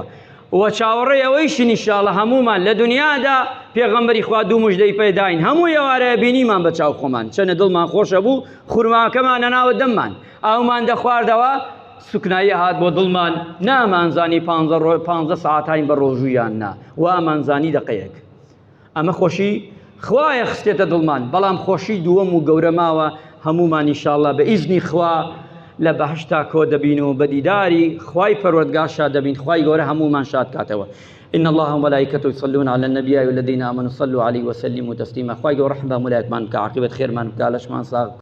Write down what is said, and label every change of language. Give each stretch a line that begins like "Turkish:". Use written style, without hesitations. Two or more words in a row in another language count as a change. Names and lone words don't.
Central Kurdish: و چاوەڕێی ئەوەیشین ئینشاءالله هەمومان لە دنیادا پێغەمبەری خوا دوو موژدەی پێداین، هەموو ئێوارەیە بینیمان بە چاو خۆمان، چەنە دڵمان خۆشە بوو، خوورماکەمانە ناوە دەممان، ئاومان دەخواردەوە، سوکنایی هات بۆ دڵمان، نامانزانی 15 ساعتین بە ڕۆژوویان نا، وامانزانی دەقەیەک. ئەمە خۆشی خوایە خستێتە دڵمان، بەڵام خۆشی دووەم و گەورە ماوە هەمومان ئینشاءالله بە ئیزنی خوا لە بەهشتا کۆ دەبین و بەدیداری خوای پەروەردگار شاد دەبین، خوای گەورە هەمومان شاد کاتەوە.
Arabic: إن الله وملائكته يصلون على النبي والذين آمنوا صلوا عليه وسلموا تسليما.
Central Kurdish: خوای گەورە ڕەحم بە مولایەتمان بکە، عاقبەت خێرمان بکە، لەشمان ساغ